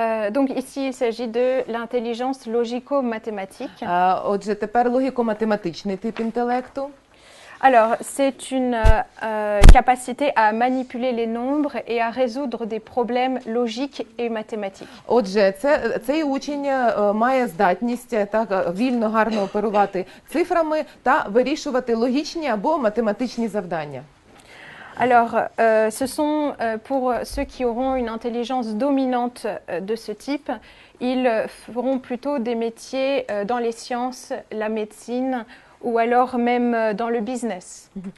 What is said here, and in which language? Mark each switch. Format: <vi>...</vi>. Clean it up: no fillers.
<fr>Donc ici, il s'agit de l'intelligence logico-mathématique.</fr> <uk>Отже, тепер логіко-математичний тип інтелекту.</uk> <fr>Alors, c'est une capacité à manipuler les nombres et à résoudre des problèmes logiques et mathématiques.</fr> <uk>Отже, цей учень має здатність так вільно, гарно оперувати цифрами та вирішувати логічні або математичні завдання.</uk> <fr>Alors, ce sont pour ceux qui auront une intelligence dominante de ce type, ils feront plutôt des métiers dans les sciences, la médecine ou alors même dans le business.</fr>